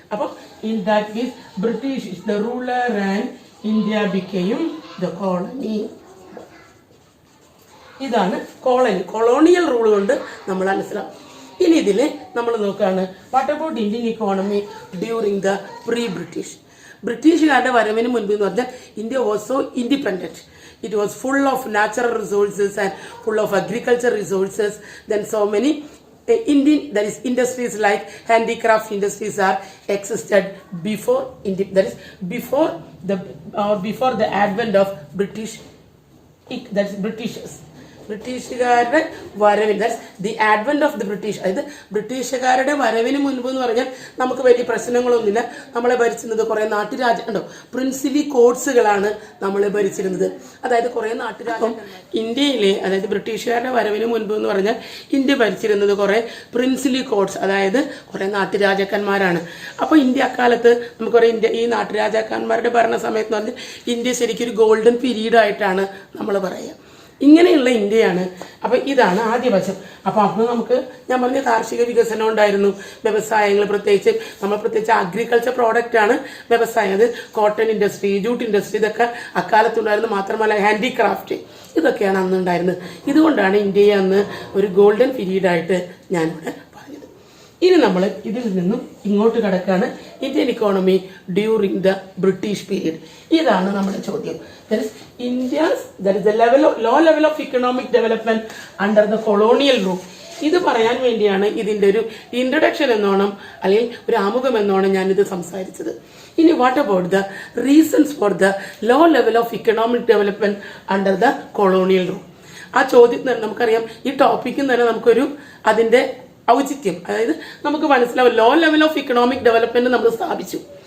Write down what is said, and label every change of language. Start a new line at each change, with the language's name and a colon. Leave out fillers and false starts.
Malayalam: അപ്പോൾ
English: In that case British is the ruler and India ബിക്കെയും the colony.
Malayalam: ഇതാണ് colony, colonial rule കൊണ്ട് നമ്മൾ മനസ്സിലാവും. ഇനി ഇതിൽ നമ്മൾ നോക്കുകയാണ്
English: What about Indian economy during the pre British.
Malayalam: ബ്രിട്ടീഷുകാരുടെ വരവിന് മുൻപ് എന്ന് പറഞ്ഞാൽ
English: India was so independent. It was full of natural resources and full of agriculture resources. Then so many Indian, that is industries like handicraft industries are existed before that is before the advent of British, that is Britishers.
Malayalam: ബ്രിട്ടീഷുകാരുടെ വരവിന്,
English: That's the advent of the British.
Malayalam: അതായത് ബ്രിട്ടീഷുകാരുടെ വരവിന് മുൻപ് എന്ന് പറഞ്ഞാൽ നമുക്ക് വലിയ പ്രശ്നങ്ങളൊന്നുമില്ല. നമ്മളെ ഭരിച്ചിരുന്നത് കുറെ നാട്ടുരാജ്യം ഉണ്ടോ, പ്രിൻസിലി കോഡ്സുകളാണ് നമ്മളെ ഭരിച്ചിരുന്നത്. അതായത് കുറെ നാട്ടുരാജ്യം ഇന്ത്യയിലെ, അതായത് ബ്രിട്ടീഷുകാരുടെ വരവിന് മുൻപ് എന്ന് പറഞ്ഞാൽ ഇന്ത്യ ഭരിച്ചിരുന്നത് കുറെ പ്രിൻസിലി കോഡ്സ്, അതായത് കുറെ നാട്ടുരാജാക്കന്മാരാണ്. അപ്പോൾ ഇന്ത്യ അക്കാലത്ത് നമുക്കറിയാം, ഇന്ത്യ ഈ നാട്ടുരാജാക്കന്മാരുടെ ഭരണ സമയത്ത് എന്ന് പറഞ്ഞാൽ ഇന്ത്യ ശരിക്കും ഒരു ഗോൾഡൻ പീരീഡ് ആയിട്ടാണ് നമ്മൾ പറയുക. ഇങ്ങനെയുള്ള ഇന്ത്യയാണ്. അപ്പൊ ഇതാണ് ആദ്യ വശം. അപ്പൊ നമുക്ക് ഞാൻ പറഞ്ഞ കാർഷിക വികസനം ഉണ്ടായിരുന്നു, വ്യവസായങ്ങൾ, പ്രത്യേകിച്ച് അഗ്രികൾച്ചർ പ്രോഡക്റ്റ് ആണ് വ്യവസായം. അത് കോട്ടൺ ഇൻഡസ്ട്രി, ജൂട്ട് ഇൻഡസ്ട്രി, ഇതൊക്കെ അക്കാലത്തുണ്ടായിരുന്നു. മാത്രമല്ല ഹാൻഡിക്രാഫ്റ്റ്, ഇതൊക്കെയാണ് അന്ന് ഉണ്ടായിരുന്നത്. ഇതുകൊണ്ടാണ് ഇന്ത്യയെ അന്ന് ഒരു ഗോൾഡൻ പീരീഡായിട്ട് ഞാനിവിടെ പറഞ്ഞത്. ഇനി നമ്മൾ ഇതിൽ നിന്നും ഇങ്ങോട്ട് കിടക്കാണ്
English: Indian economy during the British period.
Malayalam: ഇതാണ് നമ്മുടെ ചോദ്യം.
English: That is the low level of economic development under the colonial rule.
Malayalam: ഇത് പറയാൻ വേണ്ടിയാണ് ഇതിൻ്റെ ഒരു ഇൻട്രൊഡക്ഷൻ എന്നോണം അല്ലെങ്കിൽ ഒരു ആമുഖം എന്നോണം ഞാനിത് സംസാരിച്ചത്. ഇനി
English: What about the reasons for the low level of economic development under the colonial rule.
Malayalam: ആ ചോദ്യത്തിന് നമുക്കറിയാം, ഈ ടോപ്പിക്കിൽ തന്നെ നമുക്കൊരു അതിൻ്റെ ഔചിത്യം, അതായത് നമുക്ക് മനസ്സിലാവും
English: low level of economic development
Malayalam: നമ്മൾ സ്ഥാപിച്ചു.